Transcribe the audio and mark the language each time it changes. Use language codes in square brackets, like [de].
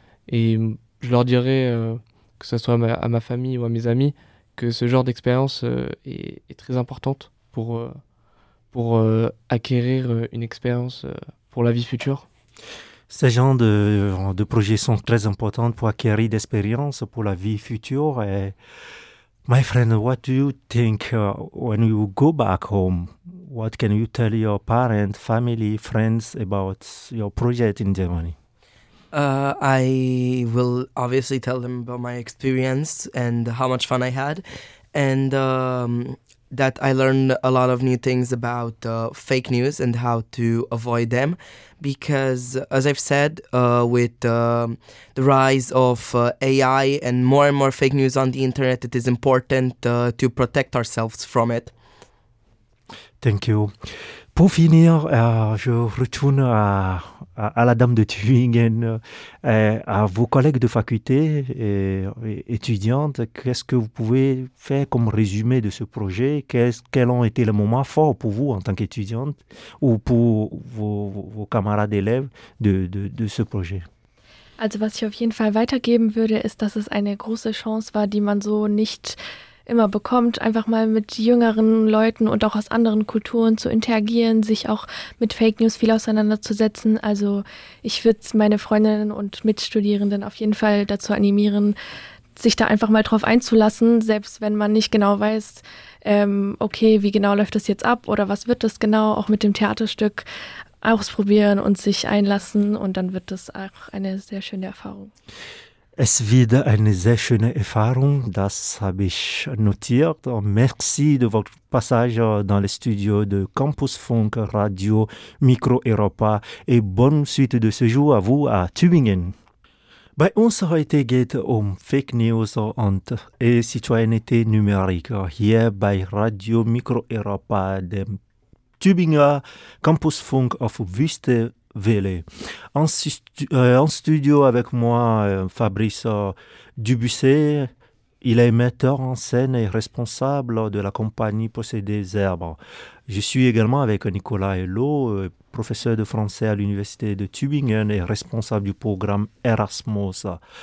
[fr] Et je leur dirais, que ce soit à ma famille ou à mes amis, que ce genre d'expérience est très importante pour acquérir une expérience pour la vie future. Ce genre de projets sont très importants pour acquérir d'expérience pour la vie future. [en] Et, my friend, what do you think when you go back home? What can you tell your parents, family, friends about your project in Germany? I will obviously tell them about my experience and how much fun I had, and that I learned a lot of new things about fake news and how to avoid them. Because, as I've said, with the rise of AI and more fake news on the internet, it is important to protect ourselves from it. Thank you. [fr] Pour finir, je retourne à la dame de Tübingen, à vos collègues de faculté et étudiantes. Qu'est-ce que vous pouvez faire comme résumé de ce projet? Quels ont été les moments forts pour vous en tant qu'étudiante ou pour vos camarades élèves de ce projet? [de] Also, was ich auf jeden Fall weitergeben würde, ist, dass es eine große Chance war, die man so nicht immer bekommt, einfach mal mit jüngeren Leuten und auch aus anderen Kulturen zu interagieren, sich auch mit Fake News viel auseinanderzusetzen. Also ich würde meine Freundinnen und Mitstudierenden auf jeden Fall dazu animieren, sich da einfach mal drauf einzulassen, selbst wenn man nicht genau weiß, okay, wie genau läuft das jetzt ab oder was wird das genau, auch mit dem Theaterstück ausprobieren und sich einlassen und dann wird das auch eine sehr schöne Erfahrung. Es wird eine sehr schöne Erfahrung, das habe ich notiert. [fr] Merci de votre passage dans les studios de Campus Funk Radio Micro Europa et bonne suite de ce jour à vous à Tübingen. [de] Bei uns heute geht es Fake News und Citoyenneté Numérique hier bei Radio Micro Europa, dem Tübinger Campusfunk auf Wüste Welle. [fr] En studio avec moi, Fabrice Dubusset. Il est metteur en scène et responsable de la compagnie Possédés Herbes. Je suis également avec Nicolas Hélot, professeur de français à l'Université de Tübingen et responsable du programme Erasmus.